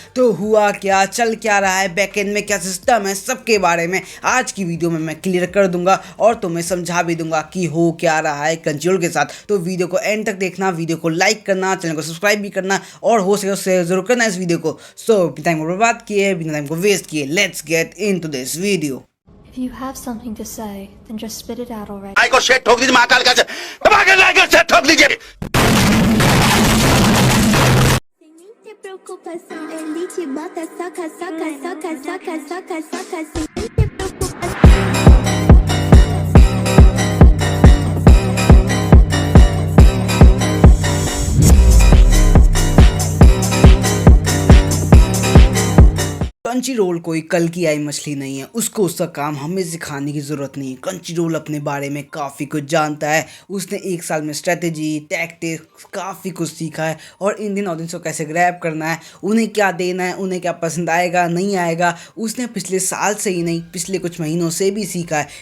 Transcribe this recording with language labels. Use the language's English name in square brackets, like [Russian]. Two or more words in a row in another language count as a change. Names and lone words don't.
[Hindi] तो हुआ क्या, चल क्या रहा है, बैकएंड में क्या सिस्टम है, सबके बारे में आज की वीडियो में मैं क्लियर कर दूंगा और तुम्हें समझा भी दूंगा कि हो क्या रहा है क्रंचीरोल के साथ। तो वीडियो को एंड तक देखना, वीडियो को लाइक करना, चैनल को सब्सक्राइब भी करना और हो सके शेयर जरूर करना इस वीडियो को। सो बिना टाइम को बर्बाद किए, बिना टाइम को वेस्ट किए, [English] Let's get into this video. If you have something to say, then just spit it out already. [Hindi] आई को शेट ठोक दीजिए महाकाल का शेट ठोक दीजिए। [Portuguese] Sem nem ter preocupação, ele te bota, soca, soca, soca, soca, soca, soca, sem nem ter preocupação. [Hindi] क्रंचीरोल कोई कल की आई मछली नहीं है, उसको उसका काम हमें सिखाने की ज़रूरत नहीं है। क्रंचीरोल अपने बारे में काफ़ी कुछ जानता है। उसने 1 साल में [English] strategy, tactics [Hindi] काफ़ी कुछ सीखा है और [English] Indian audience [Hindi] को कैसे ग्रैब करना है, उन्हें क्या देना है, उन्हें क्या पसंद आएगा नहीं आएगा, उसने पिछले साल से ही नहीं पिछले कुछ महीनों से भी सीखा है।